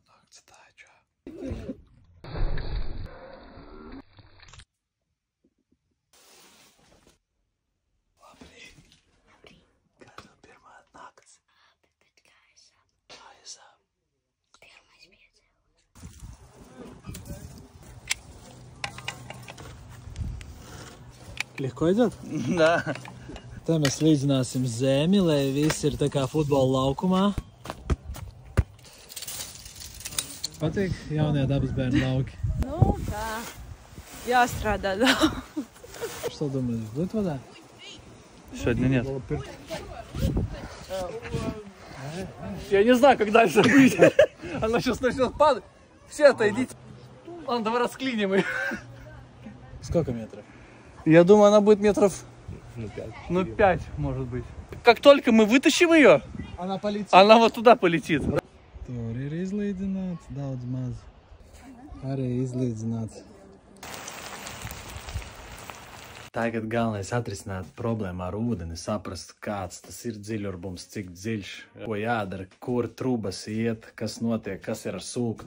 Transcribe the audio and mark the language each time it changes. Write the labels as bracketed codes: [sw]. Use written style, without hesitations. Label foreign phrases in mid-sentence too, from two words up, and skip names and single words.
[lv] Atstāju čā. Labrīt. Kā tev pirmā nakts? Bet kā esam? Kā esam? Pirmais piedzēlis. [ru] Легко идет? Да. [lv] Te mēs līdzināsim zemi, lai viss ir tā kā futbola laukumā. Patīk jaunie dabas bērnu lauki. Nu, tā. Jāstrādā daudz. [ru] Что думаешь, будет вода? Сегодня нет. Я не знаю, как дальше быть. Она сейчас начнет падать. Все отойдите. Ладно, давай расклиним ее. Сколько метров? Я думаю, она будет метров... Ну, 5, может быть. Как только мы вытащим ее, Она полетит. она вот туда полетит. [lv] Tur ir izlīdzināts, daudz maz. Arī izlīdzināts. Tagad galvenais atrisināt problēmu ar ūdeni, saprast, kāds tas ir dziļurbums, cik dziļš, ko jādara, kur trubas iet, kas notiek, kas ir ar sūkni.